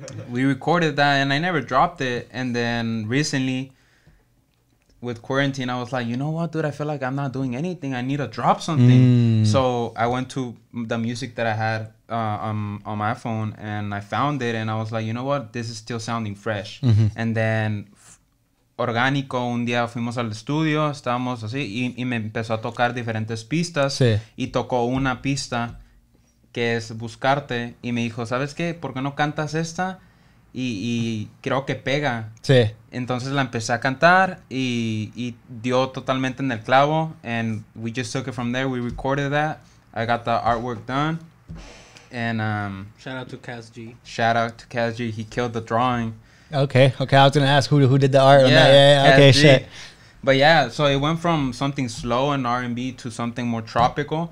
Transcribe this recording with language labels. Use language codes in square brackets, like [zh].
[en] We recorded that and I never dropped it. And then recently, with quarantine, I was like, you know what, dude? I feel like I'm not doing anything. I need to drop something. So I went to the music that I had on my phone and I found it. And I was like, you know what? This is still sounding fresh. And then [es] orgánico, un día fuimos al estudio, estábamos así y me empezó a tocar diferentes pistas. Sí. Y tocó una pista que es Buscarte y me dijo, ¿sabes qué? ¿Por qué no cantas esta? Y creo que pega. Sí. Entonces la empecé a cantar y dio totalmente en el clavo. [en] And we just took it from there. We recorded that. I got the artwork done. And Shout out to Cas G. shout out to Kaz G. He killed the drawing. Okay. I was gonna ask who did the art on that. Yeah. Kaz Okay. G. Shit. But yeah, so it went from something slow and R&B to something more tropical.